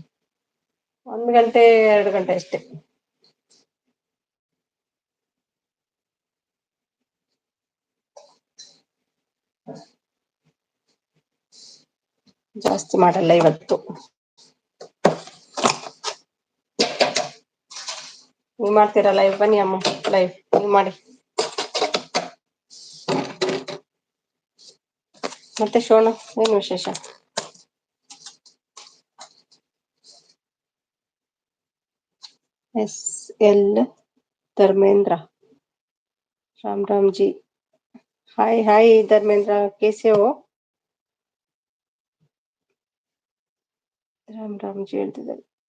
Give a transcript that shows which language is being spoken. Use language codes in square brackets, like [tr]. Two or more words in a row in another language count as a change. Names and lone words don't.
[kn] 1 ಗಂಟೆ 2 ಗಂಟೆ ಅಷ್ಟೇ. ಜಾಸ್ತಿ ಮಾಡಲ್ಲ ಇವತ್ತು. ನೀವ್ ಮಾಡ್ತೀರಾ ಲೈವ್? ಬನ್ನಿ ಅಮ್ಮ ಲೈವ್ ನೀವು ಮಾಡಿ. ಮತ್ತೆ ಶೋನು, ಏನು ವಿಶೇಷ? [hi] SL धर्मेंद्र, राम राम जी. हाय हाय धर्मेंद्र, कैसे हो? राम राम जी [kn] ಹೇಳ್ತಿದ್ದಾರೆ.